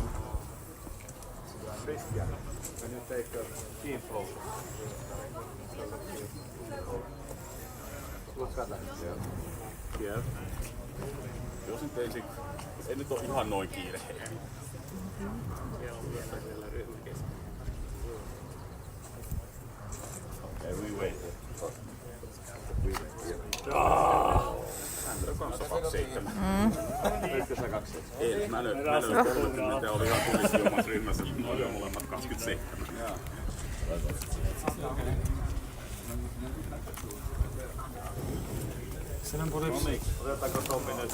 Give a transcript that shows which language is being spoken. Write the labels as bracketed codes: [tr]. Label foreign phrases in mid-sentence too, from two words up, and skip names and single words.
[en] Christian, can you take a team photo? Look at that. Yeah. [fi] Jos nyt ei nyt ole ihan noin kiire. Siellä on vielä ryhmäkeskus. [en] Okay, we wait. [fi] Hän löi kanssa 27. Löytkö sä 27? Ei, mä löin 30 ja oli ihan tulisti omassa ryhmässä. Ne oli molemmat 27. No niin, otetaanko Tomi nyt?